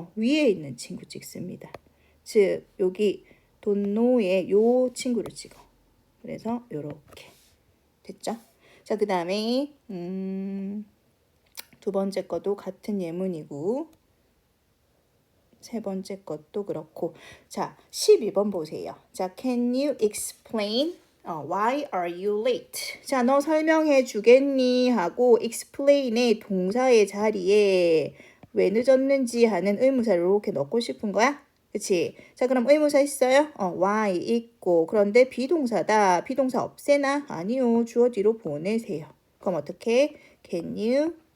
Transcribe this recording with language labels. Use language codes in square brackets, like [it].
[ko] 위에 있는 친구 찍습니다. 즉 여기 don't know의 요 친구를 찍어. 그래서 요렇게 됐죠? 자, 그 다음에 두 번째 것도 같은 예문이고 세 번째 것도 그렇고. 자, 12번 보세요. 자, [en] can you explain why are you late? [ko] 자, 너 설명해 주겠니? 하고 explain의 동사의 자리에 왜 늦었는지 하는 의문사를 이렇게 넣고 싶은 거야? 그치? 자, 그럼 의문사 있어요? why 있고. 그런데 비동사다. 비동사 없애나? 아니요. 주어 뒤로 보내세요. 그럼 어떻게? [en] Can you